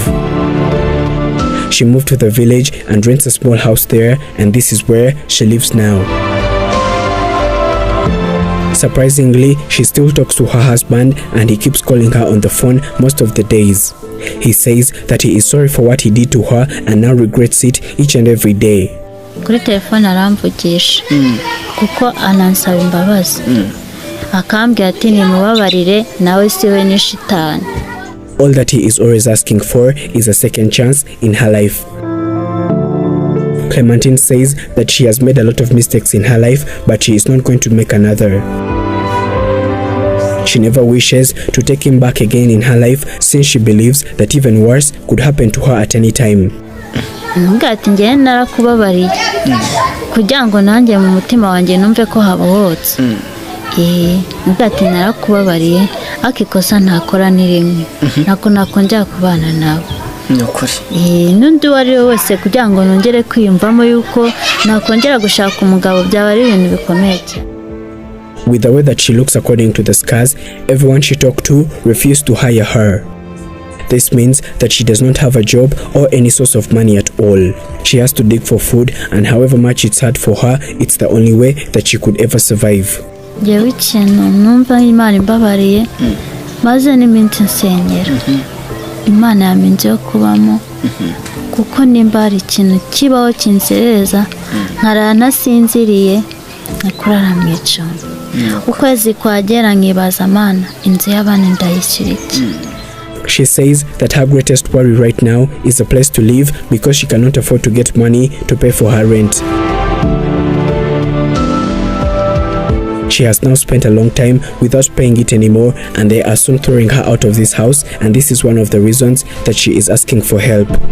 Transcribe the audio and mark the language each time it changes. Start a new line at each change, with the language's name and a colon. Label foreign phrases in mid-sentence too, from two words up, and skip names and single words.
English: She moved to the village and rents a small house there and this is where she lives now. Surprisingly, she still talks to her husband and he keeps calling her on the phone most of the days. He says that he is sorry for what he did to her and now regrets it each and every day.
Kinyarwanda: Kuri telefone aramvugisha kuko anansaba imbabazi akambwira ati nimubabarire nawe siwe ni shitani.
English: All that he is always asking for is a second chance in her life. Clementine says that she has made a lot of mistakes in her life, but she is not going to make another. She never wishes to take him back again in her life since she believes that even worse could happen to her at any time.
Kinyarwanda: Ngati ngiye narakubabariye kugira ngo nanjye mu mutima wanjye numve ko habohotse. Ngati narakubabariye akikosa ntakora nirimwe nako nakongera kubana nawe. N'undi wari wese kugira ngo nongere kwiyumvamo yuko nakongera gushaka umugabo byaba ari ibintu bikomeye.
English: With the way that she looks according to the scars, everyone she talked to refused to hire her. This means that she does not have a job or any source of money at all. She has to dig for food and however much it's hard for her, it's the only way that she could ever survive.
Kinyarwanda: Jewe ikintu numva Imana imbabariye maze n'iminsi nsengera Imana yamenye yo kubamo kuko nimba ari ikintu kibaho kinsereza nkaranasinziriye nakurara mu icumbi ukwezi kwagera nkibaza Mana inzu y'abana ndayishyira iki.
English: She says that her greatest worry right now is a place to live because she cannot afford to get money to pay for her rent. she has now spent a long time without paying it anymore, and they are soon throwing her out of this house, and this is one of the reasons that she is asking for help.